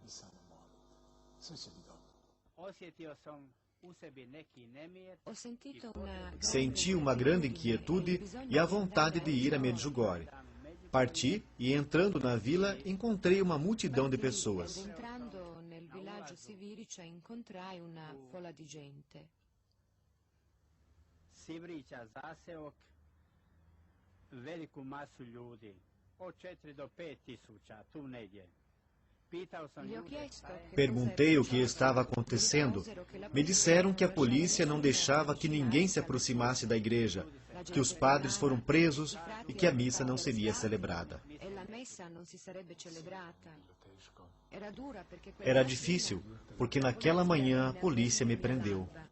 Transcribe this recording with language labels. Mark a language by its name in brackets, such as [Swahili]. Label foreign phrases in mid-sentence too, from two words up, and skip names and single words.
[Portuguese] Senti uma grande inquietude e a vontade de ir a Medjugorje. Parti e, entrando na vila, encontrei uma multidão de pessoas. [Croatian] Sivrića zaseok veliku masu ljudi, od 4 do 5 tisuća, tu negdje. [Portuguese] Perguntei o que estava acontecendo. Me disseram que a polícia não deixava que ninguém se aproximasse da igreja, que os padres foram presos e que a missa não seria celebrada. Era difícil, porque naquela manhã a polícia me prendeu.